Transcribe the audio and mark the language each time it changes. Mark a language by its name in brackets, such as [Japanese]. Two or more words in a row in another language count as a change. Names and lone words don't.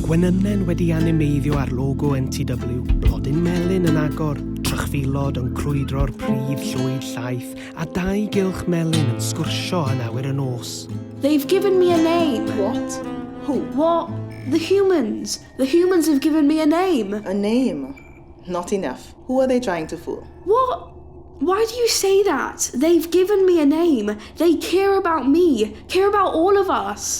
[Welsh] Gwenynnen wedi animeiddio ar logo NTW, blodyn melyn yn agor, trychfilod yn crwydro'r prif llwyd llaeth, a dau gylch melyn yn sgwrsio yn awyr y nos. [English] They've given me a name. What? Who? What? The humans. The humans have given me a name. A name? Not enough. Who are they trying to fool? What? Why do you say that? They've given me a name. They care about me, care about all of us.